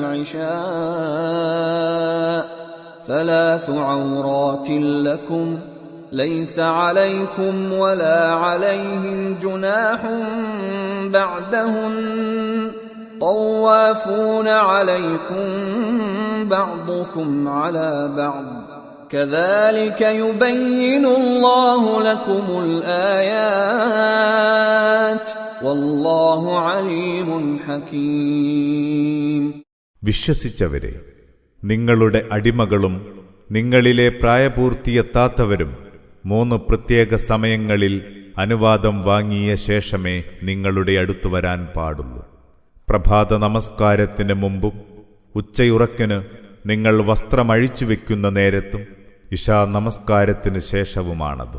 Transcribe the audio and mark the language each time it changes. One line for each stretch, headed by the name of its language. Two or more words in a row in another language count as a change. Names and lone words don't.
Arabic: العشاء 3 عورات لكم ليس عليكم ولا عليهم جناح بعدهن طوافون عليكم بعضكم على بعض كذلك يبين الله لكم الآيات والله عليم حكيم.
Malayalam: വിശ്വസിച്ചവരെ, നിങ്ങളുടെ അടിമകളും നിങ്ങളിലെ പ്രായപൂർത്തിയെത്താത്തവരും 3 പ്രത്യേക സമയങ്ങളിൽ അനുവാദം വാങ്ങിയ ശേഷമേ നിങ്ങളുടെ അടുത്തു വരാൻ പാടുള്ളൂ. പ്രഭാത നമസ്കാരത്തിന് മുമ്പും ഉച്ചയുറക്കിന് നിങ്ങൾ വസ്ത്രമഴിച്ചു വെക്കുന്ന നേരത്തും ഇശാ നമസ്കാരത്തിന് ശേഷവുമാണത്.